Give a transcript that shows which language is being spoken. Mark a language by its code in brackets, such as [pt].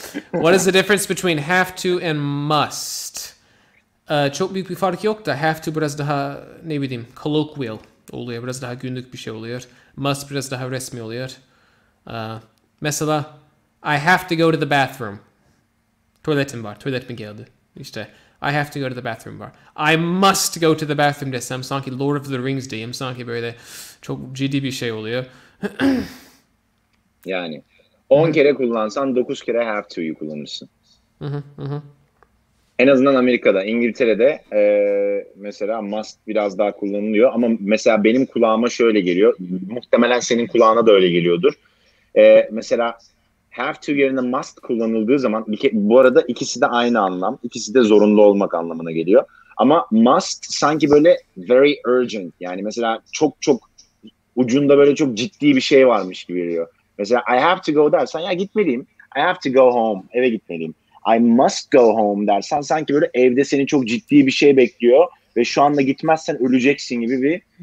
[en] What is the difference between have to and must? [tr] Çok büyük bir fark yok da have to biraz daha ne bileyim colloquial oluyor. Biraz daha günlük bir şey oluyor. Must biraz daha resmi oluyor. [en] Mesela I have to go to the bathroom. [tr] Tuvaletim var. Tuvaletim geldi. İşte [en] I have to go to the bathroom [tr] var. [en] I must go to the bathroom [tr] desem sanki [en] Lord of the Rings [tr] diyeyim. Sanki böyle çok ciddi bir şey oluyor. Yani 10 kere kullansan 9 kere have to'yu kullanırsın. En azından Amerika'da, İngiltere'de mesela must biraz daha kullanılıyor. Ama mesela benim kulağıma şöyle geliyor. Muhtemelen senin kulağına da öyle geliyordur. Mesela have to yerine must kullanıldığı zaman, bu arada ikisi de aynı anlam. İkisi de zorunlu olmak anlamına geliyor. Ama must sanki böyle [en] very urgent. [tr] Yani mesela çok ucunda böyle çok ciddi bir şey varmış gibi geliyor. [en] Mesela I have to go [tr] dersen ya gitmeliyim. [en] I have to go home. [tr] Eve gitmeliyim. [en] I must go home [tr] dersen sanki böyle evde seni çok ciddi bir şey bekliyor ve şu anda gitmezsen öleceksin gibi bir...